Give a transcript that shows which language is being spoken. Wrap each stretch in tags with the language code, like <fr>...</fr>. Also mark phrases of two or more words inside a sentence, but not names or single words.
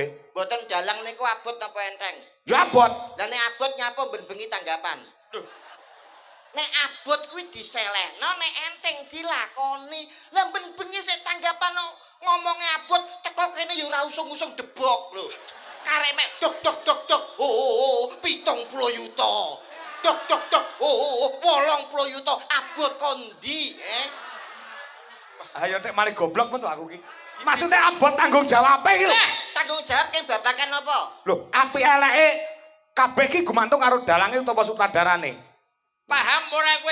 <jv>Mboten dalang niku abot napa enteng? Ya abot. Lah nek abot nyapa ben bengi tanggapan. Duh. Nek abot kuwi diselehno, nek enteng dilakoni. Lah ben bengi sik tanggapan ngomongnya abot teko kene ya ora usung-usung debok lho. Karek mek dok dok dok dok. Oh, 70 yuta. Dok dok dok. Oh, 80 yuta. Abot kondi, Ayo nek malih goblok metu aku ki. Maksudnya abot tanggung jawab iki lho. Nah, tanggung jawab ing babagan apa? Lho, apik eleke kabeh ki gumantung karo dalange utawa sutradarane. Paham ora kowe?</jv>